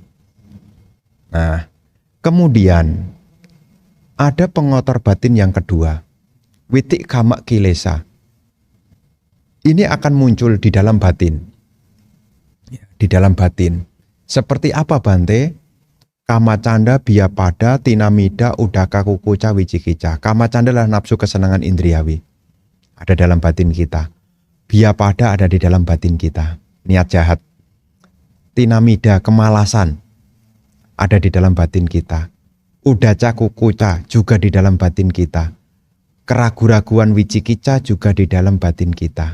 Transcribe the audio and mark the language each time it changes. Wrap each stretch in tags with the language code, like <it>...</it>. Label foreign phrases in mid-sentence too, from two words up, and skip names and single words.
<id>Nah, kemudian ada pengotor batin yang kedua,</id> <pi>witik kama kilesa.</pi> <id>Ini akan muncul di dalam batin. Di dalam batin. Seperti apa Bante?</id> <pi>Kama canda, biapada, tinamida, udaka, kukuca, wicikica. Kama canda</pi> <id>adalah nafsu kesenangan indriawi. Ada dalam batin kita. Biapada ada di dalam batin kita. Niat jahat. Tinamida, kemalasan. Ada di dalam batin kita.</id> <pi>Udaca, kukuca</pi> <id>juga di dalam batin kita. Keraguan-raguan wicikica juga di dalam batin kita.</id>